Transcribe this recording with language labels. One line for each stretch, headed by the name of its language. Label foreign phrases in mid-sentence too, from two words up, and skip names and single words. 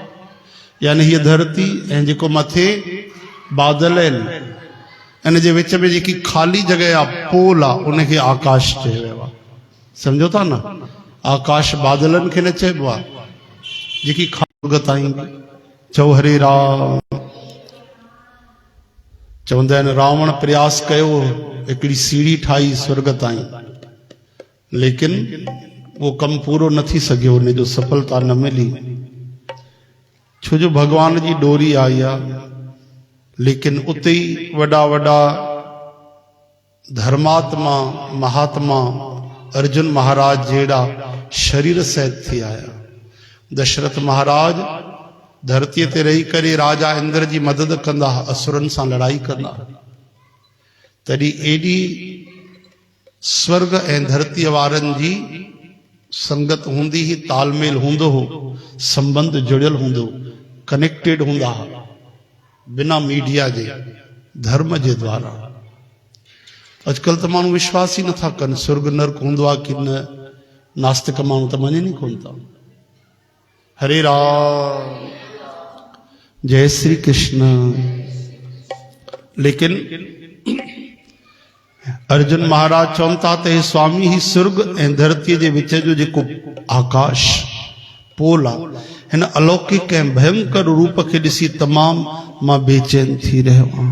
Sindhi: यानी हीअ धरती ऐं जेको मथे बादल आहिनि इन जे विच में जेकी खाली जगह आहे पोल आहे उनखे आकाश चयो वियो आहे। सम्झो था न? आकाश बादलनि खे न चइबो आहे, जेकी खाली ताईं। चओ हरे राम। चवंदा आहिनि रावण प्रयास कयो हिकिड़ी सीढ़ी ठाही स्वर्ग ताईं, लेकिन वो कम पूरो न थी सघियो, उन जो सफलता न मिली। छो जो भगवान जी डोरी आई आहे। लेकिन उते ही वॾा वॾा धर्मात्मा महात्मा अर्जुन महाराज जहिड़ा शरीर सहित थी आया। दशरथ महाराज धरतीअ ते रही करे राजा इंद्र जी मदद कंदा, असुरनि सां लड़ाई कंदा। तॾहिं एॾी स्वर्ग ऐं धरतीअ वारनि जी संगत हूंदी ही, तालमेल हूंदो हो, संबंध जुड़ियल हूंदो, कनेक्टेड हूंदा हुआ बिना मीडिया जे, धर्म जे द्वारा। अॼुकल्ह त माण्हू विश्वास ही नथा कनि स्वर्ग नर्क हूंदो आहे कि न। नास्तिक माण्हू त मञनि ई कोन था। हरे राम। जय श्री कृष्ण। लेकिन अर्जुन महाराज चवनि था त हे स्वामी ही स्वर्ग ऐं धरतीअ जे विच जो जेको आकाश पोल आहे हिन अलौकिक ऐं भयंकर रूप खे ॾिसी तमामु मां बेचैन थी रहियो आहियां।